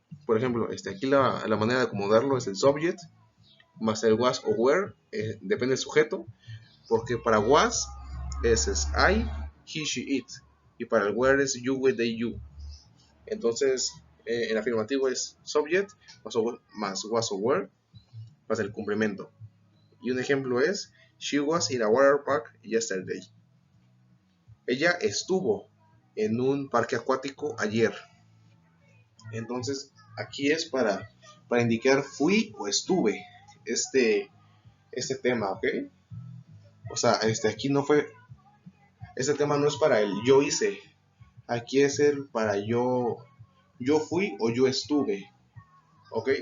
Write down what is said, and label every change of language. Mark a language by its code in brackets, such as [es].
[es] Por ejemplo, aquí la manera de acomodarlo es el subject más el was o were, depende del sujeto, porque para was es I, he, she, it, y para el were es you, we, they, you. Entonces, el afirmativo es subject más was o were más el complemento. Y un ejemplo es, [en] she was in a water park yesterday. [es] Ella estuvo en un parque acuático ayer. Entonces, aquí es para indicar fui o estuve este tema, ¿ok? O sea, aquí no fue, este tema no es para el yo hice, aquí es el para yo fui o yo estuve, ¿ok?